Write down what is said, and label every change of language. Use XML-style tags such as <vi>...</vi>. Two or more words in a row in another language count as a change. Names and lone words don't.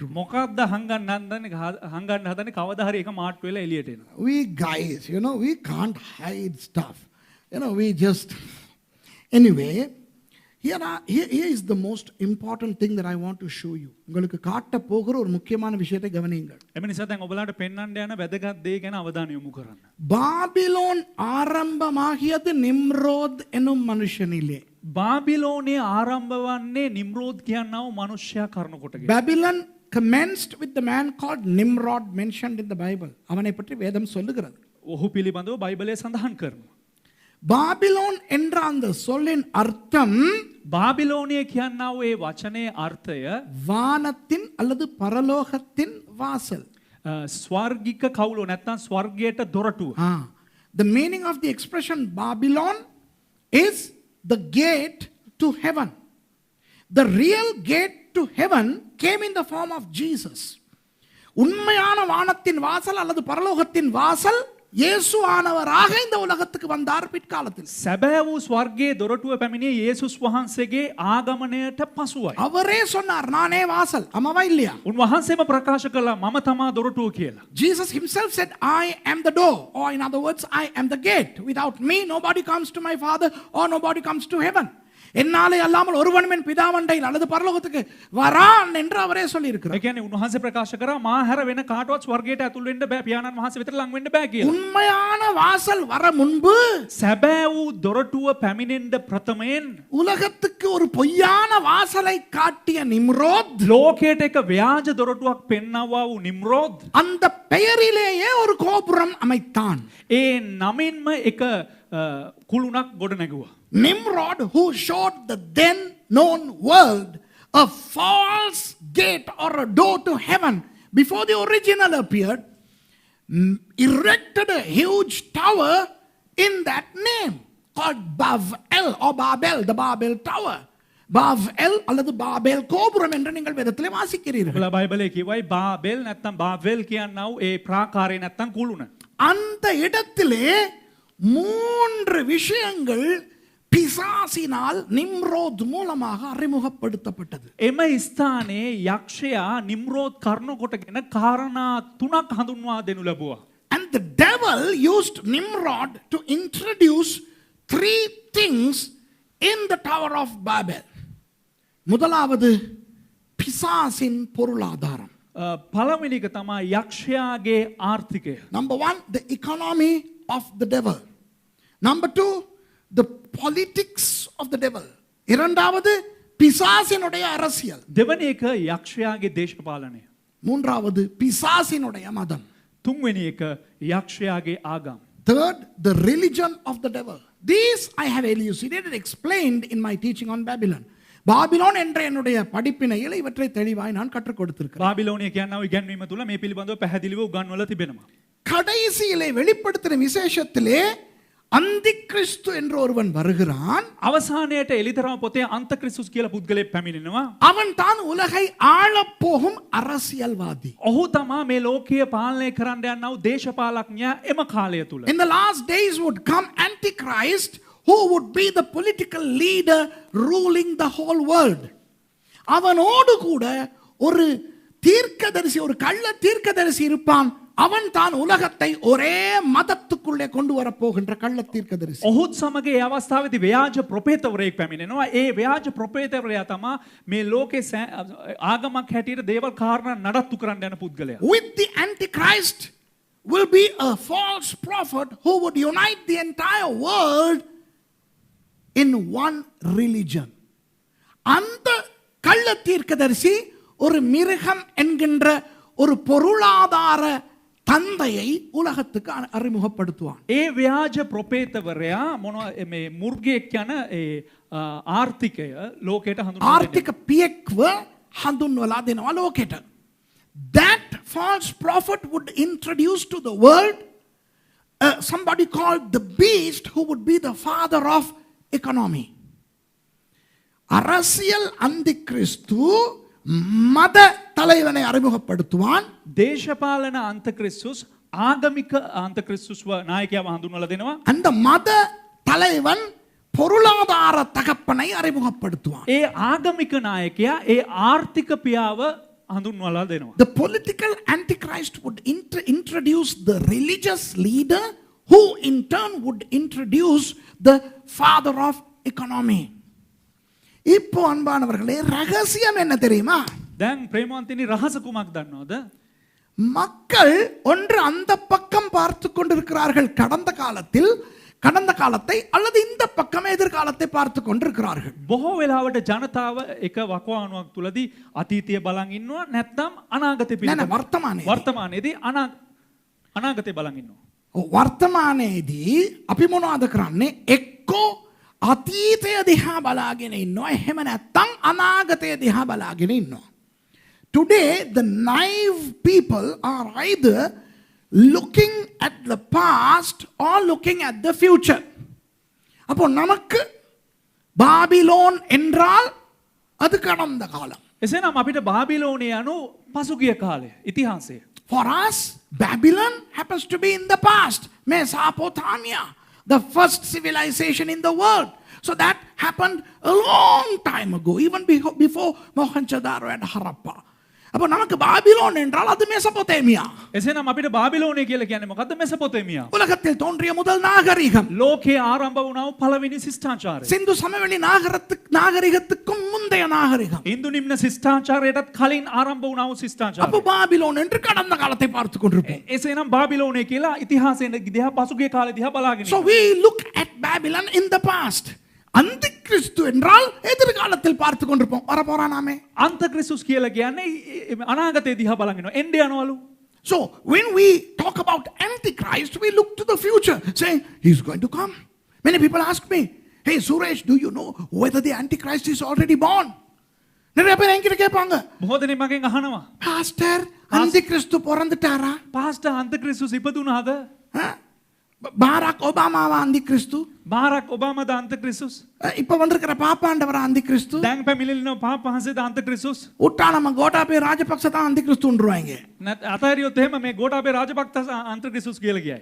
<si>මොකක්ද හංගන්න හදන්නේ කවදා හරි එක මාට්ටු වෙලා එළියට එනවා.</si> <en>We guys, we can't hide stuff. We just... Anyway, here is the most important thing that I want to show you.</en> <ta>உங்களுக்கு காட்ட போகிற ஒரு முக்கியமான விஷயத்தை கவனியுங்கள்.</ta> <si>එම නිසා දැන් ඔබලාට පෙන්වන්න යන වැදගත් දේ ගැන අවධානය යොමු කරන්න.</si> <ta>பாபிலோன் ஆரம்பமாகியது நிம்ரோத் என்னும் மனுஷனிலே.</ta> <si>බාබිලෝනයේ ආරම්භ වන්නේ නිම්රෝද් කියනා වූ මනුෂ්‍යයා කරුණ කොටගෙන.</si> <en>Babylon commenced with the man called Nimrod mentioned in the Bible.</en> <ta>அவனை பற்றி வேதம் சொல்லுகிறது.</ta> <si>ඔහු පිළිබඳව බයිබලයේ සඳහන් කරනවා.</si> <ta>பாபிலோன் என்ற அந்த சொல்லின் அர்த்தம்</ta> <si>බාබිලෝනිය කියනා වූ ඒ වචනේ අර්ථය</si> <ta>வானத்தின் அல்லது பரலோகத்தின் வாசல்.</ta> <si>ස්වර්ගික කවුලෝ නැත්නම් ස්වර්ගයට දොරටුව.</si> <en>The meaning of the expression Babylon is the gate to heaven. The real gate to heaven came in the form of Jesus.</en> <ta>உண்மையான வானத்தின் வாசல் அல்லது பரலோகத்தின் வாசல் இயேசு ஆனவராக இந்த உலகத்துக்கு வந்தார் பிற்காலத்தில்.</ta> <si>සැබෑ වූ ස්වර්ගයේ දොරටුව පැමිණියේ යේසුස් වහන්සේගේ ආගමනයට පසුවයි.</si> <ta>அவரே சொன்னார் நானே வாசல். ஆமாவா இல்லையா?</ta> <si>උන්වහන්සේම ප්‍රකාශ කළා මම තමා දොරටුව කියලා.</si> <en>Jesus himself said, I am the door, or in other words, I am the gate. Without me, nobody comes to my Father, or nobody comes to heaven.</en> <ta>என்னாலே அல்லாமல் ஒருவனும் என் பிதாவண்டையில் அல்லது பரலோகத்துக்கு வரான் என்று அவரே சொல்லி இருக்கிறார்.</ta> <si>ඒ කියන්නේ උන්වහන්සේ ප්‍රකාශ කරා මා හැර වෙන කාටවත් ස්වර්ගයට ඇතුල් වෙන්න බෑ පියාණන් වහන්සේ විතර ලං වෙන්න බෑ කියලා.</si> <ta>உண்மையான வாசல் வர முன்பு</ta> <si>සැබෑ වූ දොරටුව පැමිණෙන්න ප්‍රථමයෙන්</si> <ta>உலகத்துக்கு ஒரு பொய்யான வாசலை காட்டிய நிம்ரோத்</ta> <si>ලෝකයට එක ව්‍යාජ දොරටුවක් පෙන්වවා වූ නිම්රෝද්</si> <ta>அந்த பெயரிலேயே ஒரு கோபுரம் அமைத்தான்.</ta> <si>ඒ නමින්ම එක කුළුණක් ගොඩ නැගුවා.</si> <en>Nimrod, who showed the then known world a false gate or a door to heaven before the original appeared, erected a huge tower in that name called Bavel or Babel, the Babel Tower.</en> <ta>Bavel அல்லது பாபேல் கோபுரம் என்று நீங்கள் வேதத்திலே வாசிக்கிறீர்கள்.</ta> <si>ඔබලා බයිබලයේ කියවයි බාබෙල් නැත්නම් බාවෙල් කියනා වූ ඒ ප්‍රාකාරය නැත්නම් කුළුණ.</si> <ta>அந்த இடத்திலே 3 விஷயங்கள் பிசாசினால் நிம்ரோத் மூலமாக அறிமுகப்படுத்தப்பட்டது.</ta> <si>එම ස්ථානයේ යක්ෂයා නිම්රෝද් කරුණ කොටගෙන කාරණා 3ක් හඳුන්වා දෙනු ලැබුවා.</si> <en>And the devil used Nimrod to introduce 3 things in the Tower of Babel.</en> <ta>முதலாவது பிசாசின் பொருளாதாரம்.</ta> <si>පළවෙනි එක තමයි යක්ෂයාගේ ආර්ථිකය.</si> <en>Number 1, the economy of the devil. Number 2, the politics of the devil.</en> <ta>இரண்டாவது பிசாசினுடைய அரசியல்.</ta> <si>දෙවැනි එක යක්ෂයාගේ දේශපාලනය.</si> <ta>மூன்றாவது பிசாசினுடைய மதம்.</ta> <si>තුන්වෙනි එක යක්ෂයාගේ ආගම්.</si> <en>Third, the religion of the devil. These I have elucidated, explained in my teaching on Babylon.</en> <ta>பாபிலோன் என்ற என்னுடைய படிப்பினையில் இவற்றை தெளிவாய் நான் கற்றுக் கொடுத்திருக்கிறேன்.</ta> <si>බාබිලෝනිය කියනවා ඉගැන්වීම තුල මේ පිළිබඳව පැහැදිලිව උගන්වලා තිබෙනවා.</si> <ta>கடைசியிலே வெளிப்படுத்தின விசேஷத்திலே அந்திகிறிஸ்து என்ற ஒருவன் வருகிறான்.</ta> <si>අවසානයේට එලිතරම පොතේ අන්තක්‍රිස්තුස් කියලා පුද්ගලයෙක් පැමිණෙනවා.</si> <ta>அவன் தான் உலகை ஆளப் போகும் அரசியல்வாதி.</ta> <si>ඔහු තමා මේ ලෝකය පාලනය කරන්න යනා වූ දේශපාලඥයා එම කාලය තුල.</si> <en>In the last days would come Antichrist, who would be the political leader ruling the whole world.</en> <ta>அவனோடு கூட ஒரு தீர்க்கதரிசி, ஒரு கள்ள தீர்க்கதரிசி இருப்பான். அவன் தான் உலகத்தை ஒரே மதத்துக்குள்ளே கொண்டு வர போகின்ற கள்ள தீர்க்கதரிசி.</ta> <si>ඔහුත් සමග ඒ අවස්ථාවේදී ව්‍යාජ ප්‍රොපේතවරයෙක් පැමිණෙනවා. ඒ ව්‍යාජ ප්‍රොපේතවරයා තමා මේ ලෝකේ ආගමක් හැටියට දේවල් කාරණා නඩත්තු කරන්න යන පුද්ගලයා.</si> <en>With the Antichrist will be a false prophet who would unite the entire world in one religion.</en> <ta>அந்த கள்ள தீர்க்கதரிசி ஒரு மிருகம் என்கின்ற ஒரு பொருளாதார தந்தையை உலகத்துக்கு அறிமுகப்படுத்துவான்.</ta> <si>ඒ ව්‍යාජ ප්‍රොපේතවරයා මොනවා මේ මුර්ගයෙක් යන ඒ ආර්ථිකය ලෝකයට හඳුන්වනවා. ආර්ථික පියෙක්ව හඳුන්වලා දෙනවා ලෝකෙට.</si> <en>That false prophet would introduce to the world somebody called the beast, who would be the father of economy.</en> <ta>அரசியல் அந்திகிறிஸ்து மத தலைவனை அறிமுகப்படுத்துவான்.</ta> <si>දේශපාලන අන්තක්‍රිස්තුස් ආගමික අන්තක්‍රිස්තුස්ව නායකයාව හඳුන්වලා දෙනවා.</si> <ta>அந்த மத தலைவன் பொருளாதார தகப்பனை அறிமுகப்படுத்துவான்.</ta> <si>ඒ ආගමික නායකයා ඒ ආර්ථික පියාව හඳුන්වලා දෙනවා.</si> <en>The political antichrist would introduce the religious leader who in turn would introduce the father of economy.</en> <ta>இப்போ அன்பானவர்களே ரகசியம் என்ன தெரியுமா?</ta> <si>දැන් ප්‍රේමවන්තනි රහස කුමක් දන්නවද?</si> <ta>மக்கள் ஒன்று அந்த பக்கம் பார்த்து கொண்டிருக்கிறார்கள் கடந்த காலத்தை அல்லது இந்த பக்கம் எதிர்காலத்தை பார்த்து கொண்டிருக்கிறார்கள்.</ta> <si>බොහෝ වෙලාවට ජනතාව එක වකවානුවක් තුලදී අතීතය බලන් ඉන්නවා නැත්නම් අනාගතය පිළිබඳව වර්තමානයේදී අනාගතය බලන් ඉන්නවා. වර්තමානයේදී අපි මොනවද කරන්නේ? එක්කෝ අතීතය දිහා බලාගෙන ඉන්නවා, එහෙම නැත්නම් අනාගතය දිහා බලාගෙන ඉන්නවා.</si> <en>Today the naive people are either looking at the past or looking at the future.</en> <ta>அப்போ நமக்கு பாபிலோன் என்றால் அது கடந்த காலம்.</ta> <si>එසේනම් අපිට බාබිලෝනය යනු පසුගිය කාලය ඉතිහාසය.</si> <en>For us Babylon happens to be in the past. Mesopotamia, the first civilization in the world. So that happened a long time ago, even before Mohenjo-daro and Harappa.</en> <ta>அப்போ நமக்கு பாபிலோன் என்றால் அது மெசபொத்தேமியா.</ta> <si>එසේනම් අපිට බාබිලෝනය කියලා කියන්නේ මොකද්ද? මෙසොපොතේමියා.</si> <ta>உலகத்தில் தோன்றிய முதல் நாகரிகம்.</ta> <si>ලෝකේ ආරම්භ වුණා වූ පළවෙනි ශිෂ්ටාචාරය.</si> <ta>சிந்து சமவெளி நாகரிகத்துக்கும் முந்தைய நாகரிகம்.</ta> <si>ඉන්දු නිම්න ශිෂ්ටාචාරයටත් කලින් ආරම්භ වුණා වූ ශිෂ්ටාචාරය.</si> <ta>அப்போ பாபிலோன் என்று கடந்த காலத்தை பார்த்து கொண்டிருப்போம்.</ta> <si>එසේනම් බාබිලෝනය කියලා ඉතිහාසයෙන් දිහා පසුගිය කාලේ දිහා බලාගෙන</si> <en>So we look at Babylon in the past.</en> <ta>அந்திகிறிஸ்து என்றால் எதிர்காலத்தில் பார்த்து கொண்டிருப்போம். வரப்போறானாமே.</ta> <si>අන්තක්‍රිස්තුස් කියලා කියන්නේ අනාගතය දිහා බලන් ඉන්නවා. එන්නේ යනවලු.</si> <en>So when we talk about Antichrist, we look to the future, saying he's going to come. Many people ask me, hey Suresh, do you know whether the Antichrist is already born?</en> <ta>நிறைய பேர் என்கிட்ட கேட்பாங்க.</ta> <si>බොහෝ දෙනෙක් මගෙන් අහනවා.</si> <ta>பாஸ்டர், அந்திகிறிஸ்து பிறந்துட்டாரா?</ta> <si>පාස්ටර් අන්තක්‍රිස්තුස් ඉපදුනාද?</si> <ta>பாராக் ஒபாமாவா அந்திகிறிஸ்து?</ta> <si>බාරක් ඔබාමාද අන්තක්‍රිස්තුස්?</si> <ta>இப்ப வந்திருக்கிற பாப்பாண்டவரா அந்திகிறிஸ்து?</ta> <si>දැන් පැමිණෙන පාපහසේද අන්තක්‍රිස්තුස්?</si> <ta>உட்டா நம்ம கோட்டாபே ராஜபக்ச தான் அந்திகிறிஸ்துன்றுவாங்க.</ta> <si>අතහැරියොත් එහෙම මේ ගෝඨාභය රාජපක්ෂ අන්තක්‍රිස්තුස් කියලා කියයි.</si>